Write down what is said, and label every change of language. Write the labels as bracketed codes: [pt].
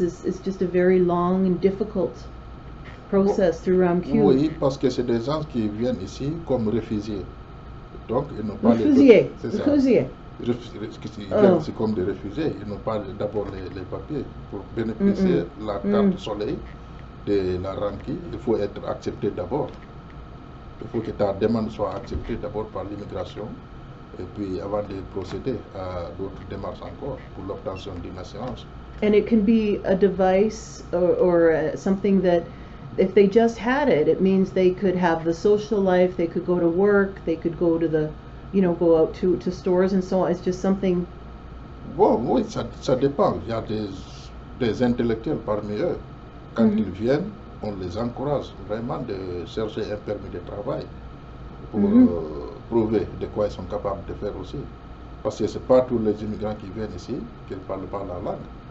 [en] Is just a very long and difficult process through RAMQ. [fr] Oui, parce que c'est des gens qui viennent ici comme réfugiés. Donc, ils n'ont pas Réfugiés. C'est ça. Réfugiés. Ils viennent ici comme des réfugiés. Ils n'ont pas d'abord les papiers. Pour bénéficier de la carte soleil de la RAMQ, il faut être accepté d'abord. Il faut que ta demande soit acceptée d'abord par l'immigration. Et puis, avant de procéder à d'autres démarches encore pour l'obtention d'une assurance. [en] And it can be a device or something that, if they just had it, it means they could have the social life, they could go to work, they could go to go out to stores and so on. It's just something. [fr] Bon, oui, ça dépend. Il y a des intellectuels parmi eux. Quand ils viennent, on les encourage vraiment de chercher un permis de travail pour prouver de quoi ils sont capables de faire aussi. Parce que ce n'est pas tous les immigrants qui viennent ici qui ne parlent pas la langue.